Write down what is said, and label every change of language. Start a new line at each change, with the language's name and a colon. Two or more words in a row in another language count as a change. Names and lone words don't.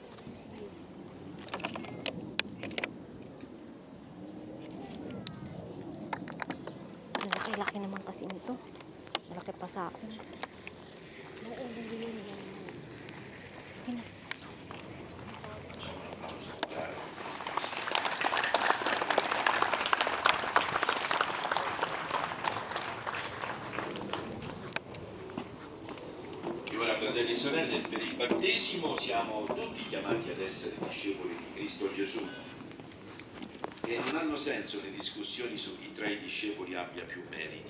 Filipino: Malaki-laki naman kasi nito. Malaki pa sa akin.
Italian: Fratelli e sorelle, per il battesimo siamo tutti chiamati ad essere discepoli di Cristo Gesù e non hanno senso le discussioni su chi tra i discepoli abbia più meriti.